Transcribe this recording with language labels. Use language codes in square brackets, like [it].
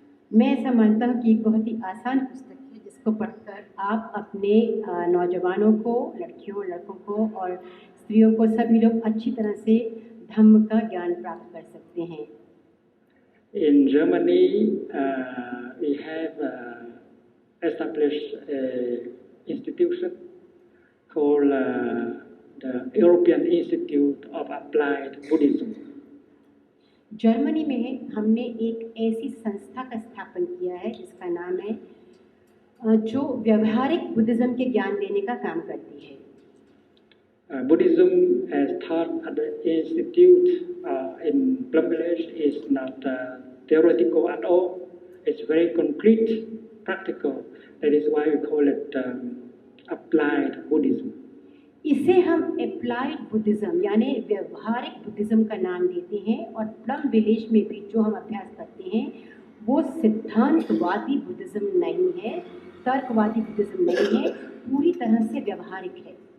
[hi] मैं ऐसा मानता हूँ कि एक बहुत ही आसान पुस्तक है जिसको पढ़कर आप अपने नौजवानों को, लड़कियों लड़कों को और स्त्रियों को, सभी लोग अच्छी तरह से धम्म का ज्ञान प्राप्त कर सकते हैं। [en] In Germany, we have established an institution called the European Institute of Applied Buddhism. [hi] Germany में हमने एक ऐसी संस्था का स्थापन किया है जिसका नाम है जो व्यवहारिक बुद्धिज्म के ज्ञान देने का काम करती है। [en] Buddhism as taught at the institute in Plum Village is not theoretical at all. It's very concrete, practical. That is why we call it applied Buddhism. [hi] इसे हम अप्लाइड बुद्धिज्म यानी व्यवहारिक बुद्धिज्म का नाम देते हैं और प्लम विलेज में भी जो हम अभ्यास करते हैं वो सिद्धांतवादी बुद्धिज्म नहीं है, तर्कवादी बुद्धिज्म नहीं है, पूरी तरह से व्यवहारिक है।